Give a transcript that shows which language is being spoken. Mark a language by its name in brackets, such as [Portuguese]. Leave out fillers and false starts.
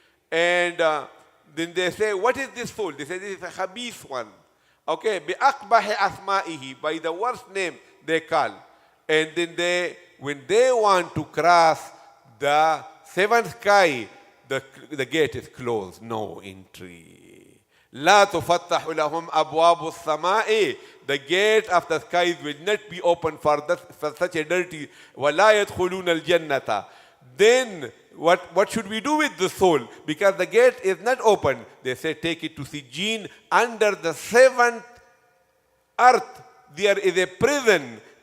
[English] And then they say, what is this soul? They say, this is a khabith one. Okay, [Arabic] bi'aqbahi asma'ihi, [English] by the worst name they call. And then when they want to cross the seventh sky, the gate is closed, no entry. [Arabic] لا تفتح لهم أبواب السماء. [English] The gate of the skies will not be open for such a dirty. [Arabic] ولا يدخلون الجنة. [English] Then what should we do with the soul? Because the gate is not open. They say take it to Sijin. Under the seventh earth there is a prison.